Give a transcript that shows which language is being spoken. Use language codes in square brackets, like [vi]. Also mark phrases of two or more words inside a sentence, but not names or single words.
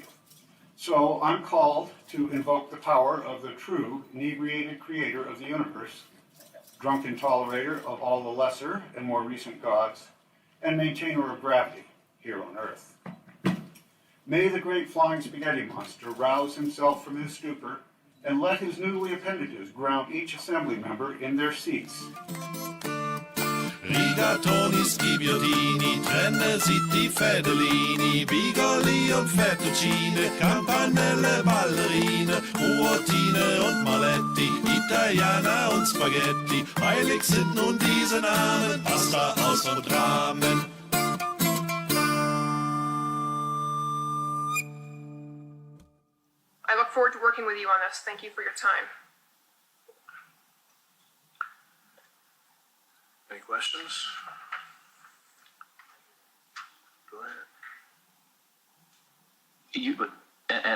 [en] So I'm called to invoke the power of the true inebriated creator of the universe, drunken tolerator of all the lesser and more recent gods, and maintainer of gravity here on earth. May the great flying spaghetti monster rouse himself from his stupor and let his noodly appendages ground each assembly member in their seats. [de] Rigatoni, schibiottini, trenne, zitti, fedellini, bigoli und fettuccine, campanelle, ballerine, ruotine und maletti, Italiener und Spaghetti, heilig sind nun diese Namen, Pasta aus und Ramen. [en] I look forward to working with you on this. Thank you for your time. Any questions? Go ahead.